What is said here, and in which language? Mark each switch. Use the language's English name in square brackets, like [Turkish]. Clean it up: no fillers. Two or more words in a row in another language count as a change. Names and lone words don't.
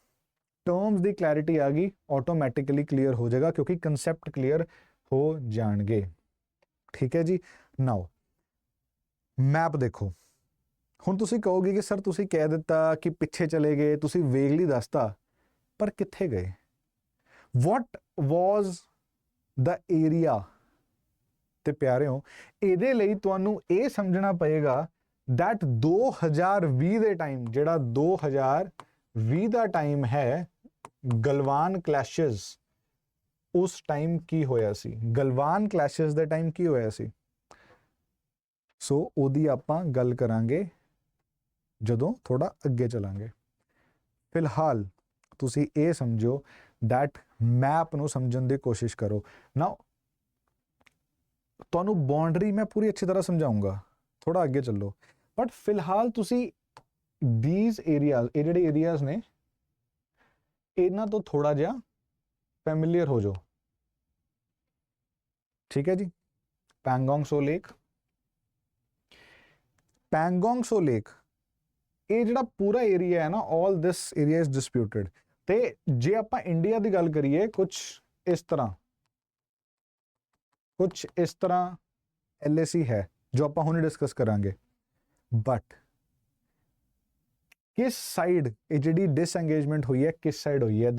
[Punjabi] ਟਰਮਸ ਦੀ ਕਲੈਰਿਟੀ ਆ ਗਈ, [English] automatically clear [Punjabi] ਹੋ ਜਾਏਗਾ, ਕਿਉਂਕਿ [English] concept clear [Punjabi] ਹੋ ਜਾਣਗੇ। ਠੀਕ ਹੈ ਜੀ। [English] now map [Punjabi] ਦੇਖੋ। ਹੁਣ ਤੁਸੀਂ ਕਹੋਗੇ ਕਿ ਸਰ ਤੁਸੀਂ ਕਹਿ ਦਿੱਤਾ ਕਿ ਪਿੱਛੇ ਚਲੇ ਗਏ, ਤੁਸੀਂ ਵੇਗਲੀ ਦੱਸਤਾ, ਪਰ ਕਿੱਥੇ ਗਏ? [English] What was the area? [Punjabi] ਤੇ ਪਿਆਰਿਓ, ਇਹਦੇ ਲਈ ਤੁਹਾਨੂੰ ਇਹ ਸਮਝਣਾ ਪਏਗਾ that 2020 ਦੇ ਟਾਈਮ, ਜਿਹੜਾ 2020 ਦਾ ਟਾਈਮ ਹੈ, ਗਲਵਾਨ ਕਲੈਸ਼ਸ, ਉਸ ਟਾਈਮ ਕੀ ਹੋਇਆ ਸੀ? ਗਲਵਾਨ ਕਲੈਸ਼ਸ ਦੇ ਟਾਈਮ ਕੀ ਹੋਇਆ ਸੀ? ਸੋ ਉਹਦੀ ਆਪਾਂ ਗੱਲ ਕਰਾਂਗੇ ਜਦੋਂ ਥੋੜਾ ਅੱਗੇ ਚਲਾਂਗੇ। ਫਿਲਹਾਲ ਤੁਸੀਂ ਇਹ ਸਮਝੋ that ਮੈਪ ਨੂੰ ਸਮਝਣ ਦੀ ਕੋਸ਼ਿਸ਼ ਕਰੋ। ਨਾ ਤੁਹਾਨੂੰ ਬਾਉਂਡਰੀ ਮੈਂ ਪੂਰੀ ਅੱਛੀ ਤਰ੍ਹਾਂ ਸਮਝਾਉਂਗਾ, ਥੋੜਾ ਅੱਗੇ ਚੱਲੋ, ਬਟ ਫਿਲਹਾਲ ਤੁਸੀਂ [English] these areas, [Punjabi] ਇਹ ਜਿਹੜੇ ਏਰੀਆਜ਼ ਨੇ, ਇਹਨਾਂ ਤੋਂ ਥੋੜਾ ਜਿਹਾ ਫੈਮਿਲੀਅਰ ਹੋ ਜਾਓ। ਠੀਕ ਹੈ ਜੀ। ਪੈਂਗੋਂਗ ਸੋ ਲੇਕ, ਪੈਂਗੋਂਗ ਸੋ ਲੇਕ, ਇਹ ਜਿਹੜਾ ਪੂਰਾ ਏਰੀਆ ਹੈ ਨਾ, [English] all this area is disputed। [Punjabi] ਤੇ ਜੇ ਆਪਾਂ ਇੰਡੀਆ ਦੀ ਗੱਲ ਕਰੀਏ, ਕੁਛ ਇਸ ਤਰ੍ਹਾਂ LAC ਹੈ, ਜੋ ਆਪਾਂ ਹੁਣੇ ਡਿਸਕਸ ਕਰਾਂਗੇ। ਬਟ ਕਿਸ ਸਾਈਡ ਇਹ ਜਿਹੜੀ ਡਿਸਐਂਗੇਜਮੈਂਟ ਹੋਈ ਹੈ, ਕਿਸ ਸਾਈਡ ਹੋਈ ਹੈ?